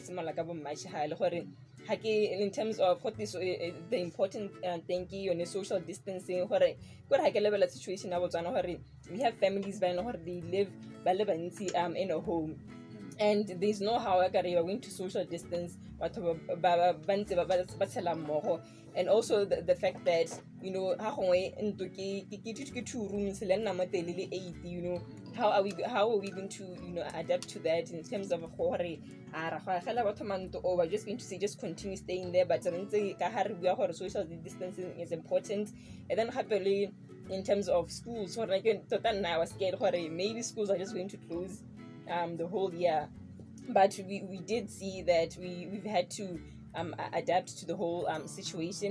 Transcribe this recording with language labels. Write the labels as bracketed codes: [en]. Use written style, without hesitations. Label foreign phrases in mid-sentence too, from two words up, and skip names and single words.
[en] In terms of what is the important thing on social distancing, level of situation we have families they live in a home. and there's no how we are going to social distance, and also the fact that [tn] ha gongwe ntlo ke 2 rooms le nna mo telele 8, [en] how are we going to adapt to that in terms of gore we're just going to say just continue staying there, but social distancing is important. And then happily in terms of schools, I was scared maybe schools are just going to close the whole year, but we did see that we've had to adapt to the whole situation.